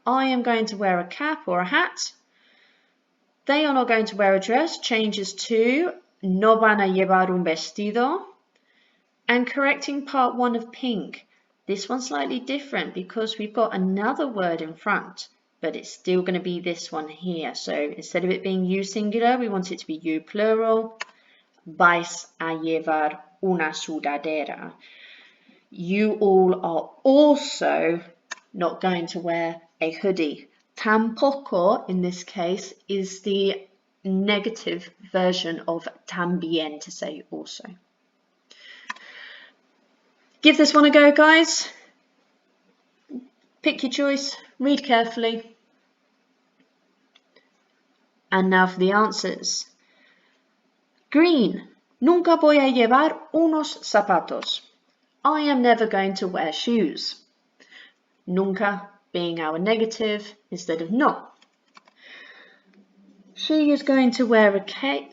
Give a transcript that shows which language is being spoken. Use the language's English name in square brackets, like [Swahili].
[English] I am going to wear a cap or a hat. They are not going to wear a dress, changes to [Spanish] no van a llevar un vestido. [English] And correcting part 1 of pink. This one's slightly different because we've got another word in front, but it's still going to be this one here. So instead of it being you singular, we want it to be you plural. [Spanish] Vais a llevar una sudadera. [English] You all are also not going to wear a hoodie. Tampoco, in this case, is the negative version of también, to say also. Give this one a go, guys. Pick your choice, read carefully. And now for the answers. Green. [Spanish] Nunca voy a llevar unos zapatos. [English] I am never going to wear shoes. Nunca being our negative instead of no. She is going to wear a cape.